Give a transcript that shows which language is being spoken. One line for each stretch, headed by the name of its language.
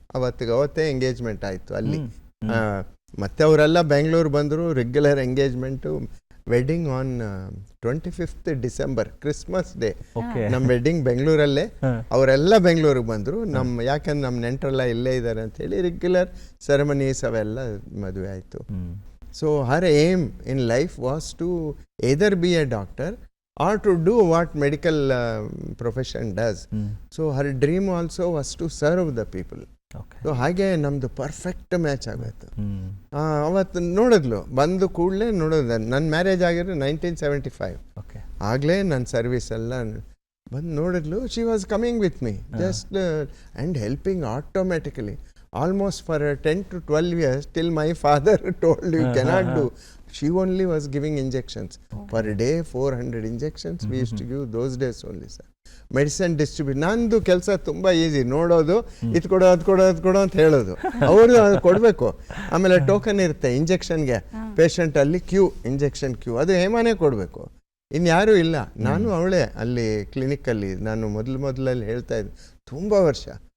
Kannada: ಅವತ್ತೇ ಎಂಗೇಜ್ಮೆಂಟ್ ಆಯಿತು ಅಲ್ಲಿ. ಮತ್ತೆ ಅವರೆಲ್ಲ ಬೆಂಗಳೂರು ಬಂದರು, regular engagement.
English: Wedding on 25th December, Christmas day.
Kannada: ನಮ್ಮ ವೆಡ್ಡಿಂಗ್ ಬೆಂಗಳೂರಲ್ಲೇ. ಅವರೆಲ್ಲ ಬೆಂಗಳೂರಿಗೆ ಬಂದರು. ಯಾಕಂದ್ರೆ ನಮ್ಮ ನೆಂಟರೆಲ್ಲ ಇಲ್ಲೇ ಇದ್ದಾರೆ ಅಂತೇಳಿ ರೆಗ್ಯುಲರ್ ಸೆರೆಮನೀಸ್ ಅವೆಲ್ಲ ಮದುವೆ ಆಯಿತು.
English: So her aim in life was to either be a doctor or to do what medical profession does. So her dream also was to serve the people.
Kannada: So ಹಾಗೆ ನಮ್ಮದು ಪರ್ಫೆಕ್ಟ್ ಮ್ಯಾಚ್ ಆಗೋಯ್ತು. ಅವತ್ತು ನೋಡಿದ್ಲು, ಬಂದು ಕೂಡಲೇ ನೋಡೋದು. ನನ್ನ ಮ್ಯಾರೇಜ್ ಆಗಿರೋ 1975. ಆಗಲೇ ನನ್ನ ಸರ್ವಿಸ್ ಎಲ್ಲ ಬಂದು ನೋಡಿದ್ಲು.
English: She was coming with me just and helping automatically almost for 10 to 12 years, till my father told you cannot do. She only was giving injections. Per day 400 injections we used to give those days only, sir. Medicine distribute.
Kannada: ನಂದು ಕೆಲಸ ತುಂಬ easy, ನೋಡೋದು, ಇದು ಕೊಡೋ ಅದು ಕೊಡೋ ಅದು ಕೊಡೋ ಅಂತ ಹೇಳೋದು, ಅವರು ಕೊಡಬೇಕು. ಆಮೇಲೆ ಟೋಕನ್ ಇರುತ್ತೆ ಇಂಜೆಕ್ಷನ್ಗೆ, ಪೇಷಂಟ್ ಅಲ್ಲಿ ಕ್ಯೂ, ಇಂಜೆಕ್ಷನ್ ಕ್ಯೂ, ಅದು ಹೇಮಾನೇ ಕೊಡಬೇಕು, ಇನ್ಯಾರೂ ಇಲ್ಲ. ನಾನು ಅವಳೇ ಅಲ್ಲಿ ಕ್ಲಿನಿಕಲ್ಲಿ ನಾನು ಮೊದಲಲ್ಲಿ ಹೇಳ್ತಾ ಇದ್ದೆ ತುಂಬ ವರ್ಷ.